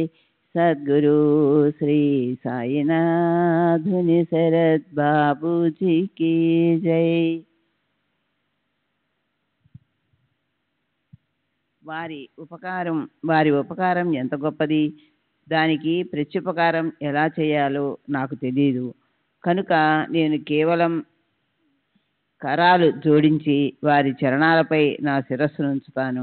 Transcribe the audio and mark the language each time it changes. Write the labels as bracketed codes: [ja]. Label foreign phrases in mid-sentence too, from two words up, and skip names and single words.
[hi] सद्गुरु श्री साईनाथ धुनि शरद बाबू जी की जय। [te] వారి ఉపకారం ఎంత గొప్పది. దానికి ప్రత్యుపకారం ఎలా చేయాలో నాకు తెలియదు. కనుక నేను కేవలం కరాలు జోడించి వారి చరణాలపై నా శిరస్సును ఉంచుతాను.